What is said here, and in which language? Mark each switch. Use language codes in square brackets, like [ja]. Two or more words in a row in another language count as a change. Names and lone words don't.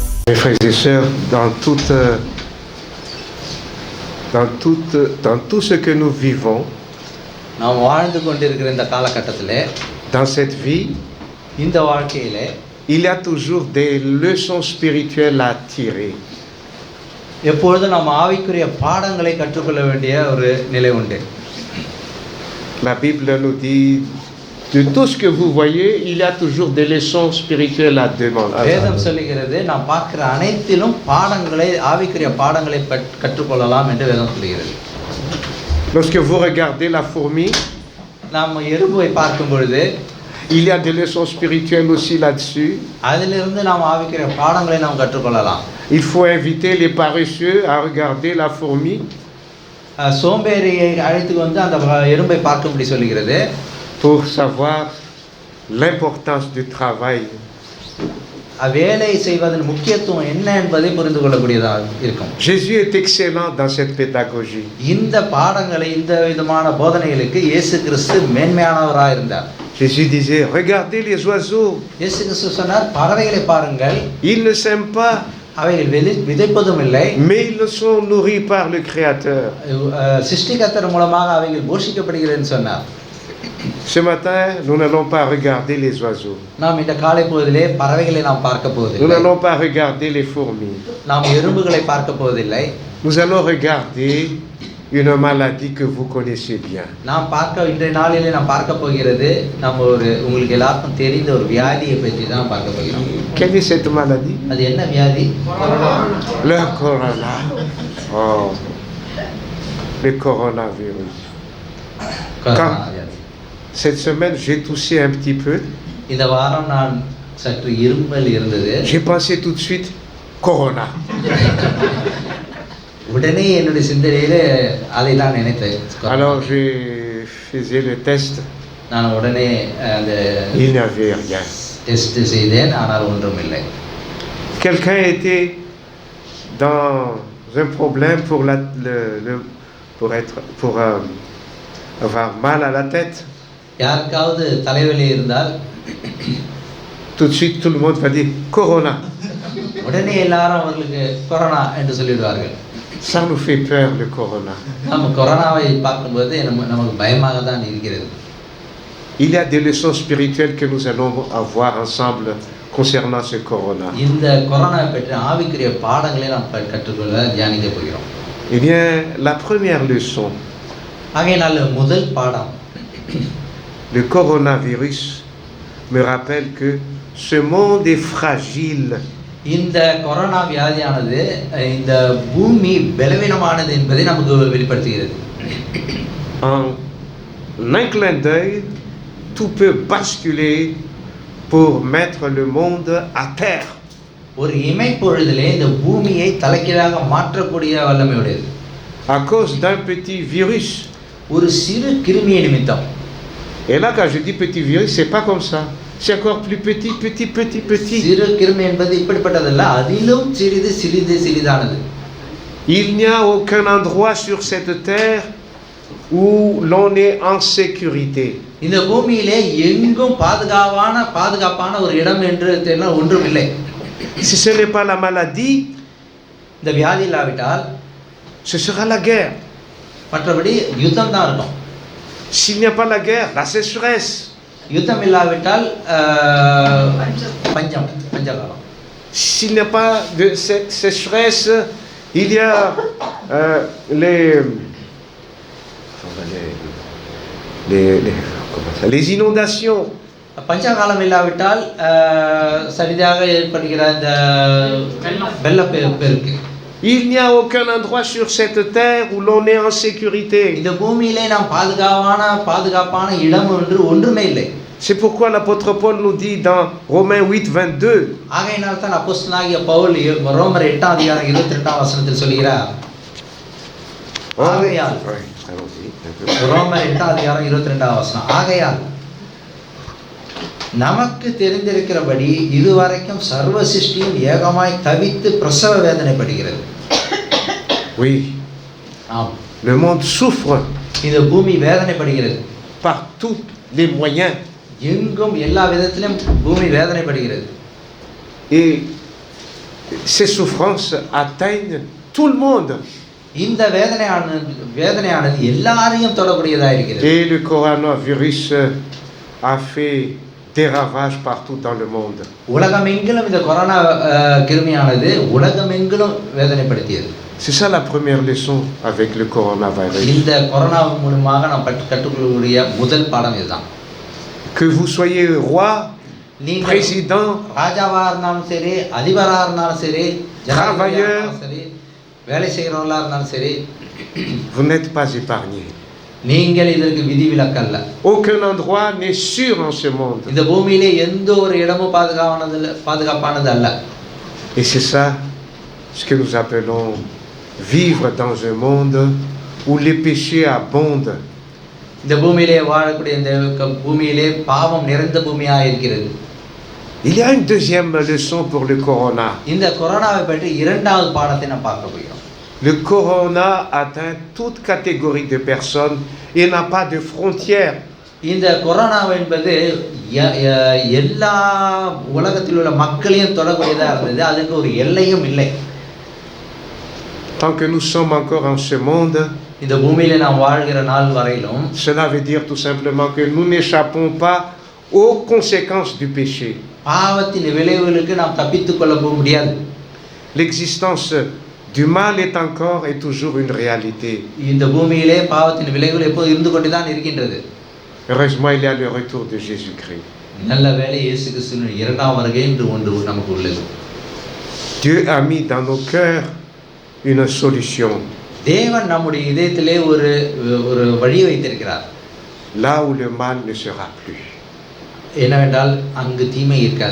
[fr] Mes frères et sœurs, dans tout ce que nous vivons, [ta] நாம் வாழ்ந்து கொண்டிருக்கிற இந்த காலகட்டத்திலே, [fr] dans cette vie, [ta] இந்த வாழ்க்கையிலே [fr] il y a toujours des leçons spirituelles à tirer. [ta] எப்பொழுதும் நாம் ஆவிக்குரிய பாடங்களை கற்றுக்கொள்ள வேண்டிய ஒரு நிலை உண்டு. [fr] La Bible nous dit, de tout ce que vous voyez, il y a toujours des leçons spirituelles à demander. [ta] வேதம் சொல்லுகிறது, நாம் பார்க்கிற அனைத்திலும் பாடங்களை, ஆவிக்குரிய பாடங்களை கற்றுக்கொள்ளலாம் என்று வேதம் சொல்லுகிறது. [fr] Lorsque vous regardez la fourmi, [ta] நாம் எறும்பை பார்க்கும் பொழுது [fr] il y a des leçons spirituelles aussi là-dessus. [ta] அதிலிருந்து நாம் ஆவிக்குரிய பாடங்களை நாம் கற்றுக்கொள்ளலாம். [fr] Il faut inviter les paresseux à regarder la fourmi. [ta] சோம்பேறியை அழைத்து வந்து அந்த எறும்பை பார்க்கும்படி சொல்லுகிறது. [fr] Pour savoir l'importance du travail. [ta] வேலை செய்வதன் முக்கியத்துவம் என்ன என்பதை புரிந்து கொள்ளக்கூடியதாக இருக்கும். [fr] Jésus est excellent dans cette pédagogie. [ta] இந்த பாடங்களை, இந்த விதமான போதனைகளுக்கு இயேசு கிறிஸ்து மேன்மையானவராக இருந்தார். [fr] Jésus disait, regardez les oiseaux. [ta] இயேசு கிறிஸ்து சொன்னார், பறவைகளை பாருங்கள். [fr] Ils ne sèment pas, [ta] அவைகள் விதைப்பதும் இல்லை, [fr] mais ils sont nourris par le Créateur. [ta] சிருஷ்டிகர்த்தர் மூலமாக அவைகள் போஷிக்கப்படுகிறதுன்னு சொன்னார். [fr] Ce matin, nous n'allons pas regarder les oiseaux. [ta] நாம் இந்த காலை பொழுதிலே பறவைகளை நாம் பார்க்க [fr] Nous [ta] போவதில்லை. [fr] n'allons pas regarder les fourmis. [ta] நாம் எறும்புகளை பார்க்க போவதில்லை. [fr] Nous allons regarder une maladie que vous connaissez bien. [ta] நாம் இன்றைய நாளிலே நாம் பார்க்க போகிறது, உங்களுக்கு எல்லாருக்கும் தெரிந்த ஒரு வியாதியை பற்றி தான் பார்க்க போகிறோம். [fr] Quelle est cette maladie? [ta] அது என்ன வியாதி? [fr] Le corona. Oh, le coronavirus. Cette semaine, j'ai toussé un petit peu. [ta] இந்த வாரம் நான் சற்று இருமல் இருந்தது. [fr] J'ai pensé tout de suite corona. [ta] உடனே என்னுடைய சிந்தனையிலே அதை தான் நினைத்தேன். [fr] Alors j'ai fait le test. [ta] நான் உடனே அந்த [fr] Il n'y avait rien. [ta] டெஸ்ட் செய்தேன், ஆனால் ஒன்றும் இல்லை. [fr] Quelqu'un était dans un problème pour avoir mal à la tête. [ta] யாருக்காவது தலைவலி இருந்தால் [fr] Tout de suite, tout le monde va dire corona. [ta] உடனே எல்லாரும் அவர்களுக்கு கொரோனா என்று சொல்லிடுவார்கள். [fr] Ça nous fait peur, le corona. [ta] நம்ம கொரோனாவை பார்க்கும்போது நமக்கு பயமாக தான் இருக்கிறது. [fr] Il y a des leçons spirituelles que nous allons avoir ensemble concernant ce corona. [ta] இந்த கொரோனா பற்றி ஆவிக்குரிய பாடங்களை நாம் கற்றுக்கொள்ள தியானிக்க போகிறோம். [fr] Eh bien, la première leçon. [ta] ஆகையினால முதல் பாடம், [fr] le coronavirus me rappelle que ce monde est fragile. [ta] இந்த கொரோனா வியாதியானது இந்த பூமி பலவீனமானது என்பதை நமக்கு வெளிப்படுத்துகிறது. [fr] En un clin d'œil, tout peut basculer pour mettre le monde à terre. [ta] ஒரு இமைப்பொழுதிலே இந்த பூமியை தலைகீழாக மாற்றக்கூடிய வல்லமை உடையது. [fr] À cause d'un petit virus. [ta] ஒரு சிறு கிருமியை நிமித்தம். [fr] Et là, quand je dis petit virus, c'est pas comme ça. C'est encore plus petit. [ta] சிறு கிருமி என்பது இப்படிப்பட்டதல்ல, அதிலும் சிறிதானது. [fr] Il n'y a aucun endroit sur cette terre où l'on est en sécurité. [ta] இந்த பூமியிலே எங்கும் பாதுகாப்பான ஒரு இடம் என்று ஒன்றும் இல்லை. [fr] Si ce n'est pas la maladie, [ta] இந்த வியாதி இல்லாவிட்டால் [fr] ce sera la guerre. [ta] மற்றபடி யுத்தம் தான் இருக்கும். [fr] S'il n'y a pas la guerre, la sécheresse. [ta] யுத்தம் இல்லாவிட்டால் பஞ்சகாலம். [fr] S'il n'y a pas de sécheresse, il y a les inondations. [ta] பஞ்சகாலம் இல்லாவிட்டால் சரியாக ஏற்படுகிற இந்த வெள்ளப்பெருக்கு. [fr] Il n'y a aucun endroit sur cette terre où l'on est en sécurité. [ta] இந்த பூமியிலே நாம் பாதுகாப்பான இடம் என்று ஒன்றுமே இல்லை. [fr] C'est pourquoi l'apôtre Paul nous dit dans Romains 8:22. [ta] ஆகையினால் தான் அப்போஸ்தலனாகிய பவுல் ரோமர் 8:22 சொல்கிறார். ஆகையால் ரோமர் 8:22 ஆகையால் நமக்கு தெரிந்திருக்கிறபடி இதுவரைக்கும் சர்வ சிருஷ்டியும் ஏகமாய் தவித்து பிரசவ வேதனைப்படுகிறது. [fr] Oui. [ta] ஆம். [fr] Le monde souffre. [ta] இந்த பூமி வேதனைப்படுகிறது. [fr] Par tous les moyens. [ta] எங்கும் எல்லா விதத்திலும் பூமி வேதனைப்படுகிறது. [fr] Et ces souffrances atteignent tout le monde. [ta] இந்த வேதனையானது எல்லாரையும் தொடக்கூடியதா இருக்கிறது. [fr] Et le coronavirus a fait des ravages partout dans le monde. [ta] உலகமெங்கிலும் இந்த கொரோனா கிருமியானது உலகமெங்கிலும் வேதனைப்படுத்தியது. [fr] C'est ça la première leçon avec le coronavirus. [ta] இந்த கொரோனா மூலமாக நாம் கற்றுக்கொள்ளக்கூடிய முதல் பாடம் இதுதான். [fr] Que vous soyez roi, président, [ta] ராஜாவா இருந்தாலும் சரி, அதிபரா இருந்தாலும் சரி, [fr] travailleur, [ta] சரி, வேலை செய்கிறவர்களா இருந்தாலும் சரி, [fr] vous n'êtes pas épargné. [ta] நீங்கள் இதற்கு விதிவிலக்கல்ல. [fr] Aucun endroit n'est sûr en ce monde. [ta] இந்த பூமியிலே எந்த ஒரு இடமும் பாதுகாப்பானது அல்ல. [fr] Et c'est ça ce que nous appelons vivre dans un monde où les péchés abondent. [ta] இந்த பூமியிலே வாழக்கூடிய இந்த பூமியிலே பாவம் நிறைந்த பூமியாக இருக்கிறது. [fr] Il y a une deuxième leçon pour le corona. [ta] இந்த கொரோனாவை பற்றி இரண்டாவது பாடத்தை நாம் பார்க்க போகிறோம். [fr] Le corona atteint toute catégorie de personnes et n'a pas de frontières. [ta] இந்த கொரோனா என்பது எல்லா உலகத்தில் உள்ள மக்களையும் தொடக்கூடியதாக இருந்தது. அதுக்கு ஒரு எல்லையும் இல்லை. [fr] Tant que nous sommes encore en ce monde, [ta] இந்த பூமியிலே நாம் வாழ்கிற நாள் வரையிலும் [fr] cela veut dire tout simplement que nous n'échappons pas aux conséquences du péché. [ta] பாவத்தின் விளைவுகளுக்கு நாம் தப்பித்துக் கொள்ள முடியாது. [fr] L'existence du mal est encore et toujours une réalité. [ta] இந்த பூமியிலே பாவத்தின் விளைவுகள் எப்போது இருந்து கொண்டுதான் இருக்கின்றது. [fr] Heureusement, il y a le retour de Jésus-Christ. [ta] நல்ல வேளை இயேசு கிறிஸ்துவின் இரண்டாம் வருகை என்று ஒன்று நமக்கு உள்ளது. [fr] Dieu a mis dans nos cœurs une solution. [ta] தேவன் நம்முடைய இதயத்திலே ஒரு வழி வைத்திருக்கிறார். [fr] Là où le mal ne sera plus. [ta] என்னவென்றால் அங்கு தீமை இருக்காது.